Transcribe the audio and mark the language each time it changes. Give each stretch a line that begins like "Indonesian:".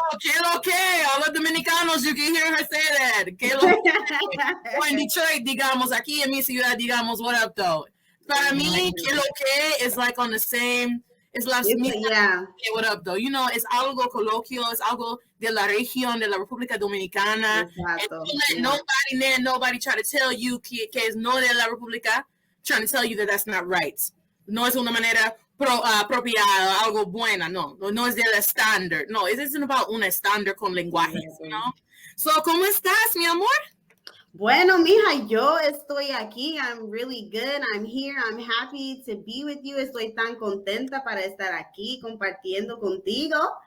Spanish: Que lo que,
English: all the Dominicanos, you can hear her say that.
Spanish: Que lo que. O en Detroit, digamos, aquí en mi ciudad, digamos,
English: what up, though.
Spanish: Para mí, que lo que
English: is like on the same, it's
Spanish: las mismas.
English: Yeah. Hey, what up, though? You know,
Spanish: es algo coloquial, es algo de la región, de la República Dominicana. Exacto.
English: And nobody try to tell you
Spanish: que es no de la República,
English: trying to tell you that that's not right.
Spanish: No es una manera apropiada, algo buena, no es del estándar. No,
English: it isn't about
Spanish: un estándar con lenguajes,
English: you know? So,
Spanish: ¿cómo estás, mi amor? Bueno, mija, yo estoy aquí.
English: I'm really good. I'm here. I'm happy to be with you.
Spanish: Estoy tan contenta para estar aquí compartiendo contigo.